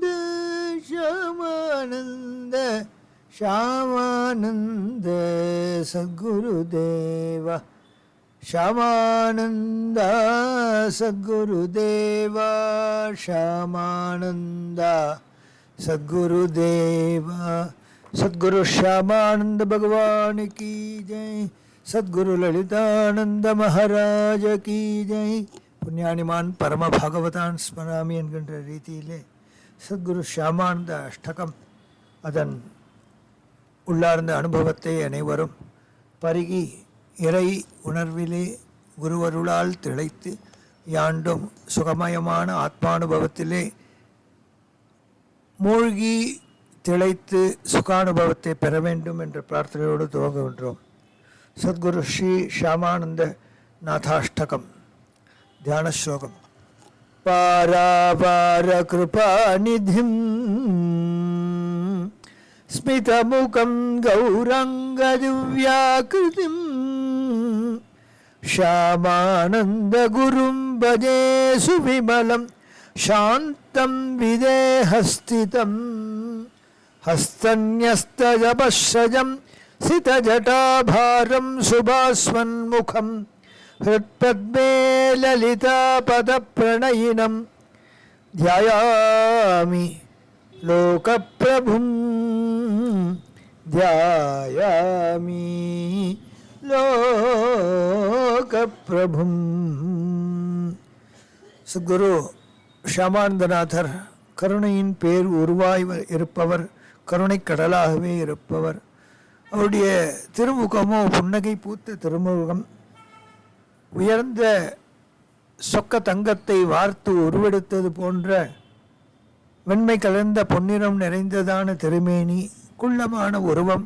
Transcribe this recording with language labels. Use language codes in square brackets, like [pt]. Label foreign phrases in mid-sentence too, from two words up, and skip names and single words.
[hi] श्यामानंद श्यामानंद सद्गुरुदेवा श्यामानंद सद्गुरुदेवा श्यामानंद सद्गुरुदेवा सद्गुरु श्यामानंद भगवान की जय सद्गुरु ललितानंद महाराज की जय पुण्यानिमान परम [sa] भागवतान स्मरामि [ta] एन्கின்ற ரீதியிலே சத்குரு ஷியாமானந்த அஷ்டகம் அதன் உள்ளார்ந்த அனுபவத்தை அனைவரும் பருகி இறை உணர்விலே குருவருளால் திளைத்து யாண்டும் சுகமயமான ஆத்மானுபவத்திலே மூழ்கி திளைத்து சுகானுபவத்தை பெற வேண்டும் என்ற பிரார்த்தனையோடு துவங்குகின்றோம். சத்குரு ஸ்ரீ ஷியாமானந்த நாதாஷ்டகம் தியான ஸ்லோகம். [sa] पारापार कृपानिधिम् स्मितमुखं गौरङ्गदिव्याकृतिं श्यामानन्दगुरुं भजे सुविमलं शान्तं विदेहस्थितं हस्तन्यस्तजपश्रजं सितजटाभारं सुभास्वन्मुखं हृत्पद्मे ललितापदप्रणयिनं ध्यायामि लोकप्रभुं ध्यायामि लोकप्रभुं. [ta] சத்குரு ஷியாமானந்தநாதர் கருணையின் பேர் உருவாய் இருப்பவர், கருணை கடலாகவே இருப்பவர். அவருடைய திருமுகமோ புன்னகை பூத்த திருமுகம், உயர்ந்த சொக்க தங்கத்தை வார்த்து உருவெடுத்தது போன்ற வெண்மை கலந்த பொன்னிறம் நிறைந்ததான திருமேனி, குள்ளமான உருவம்.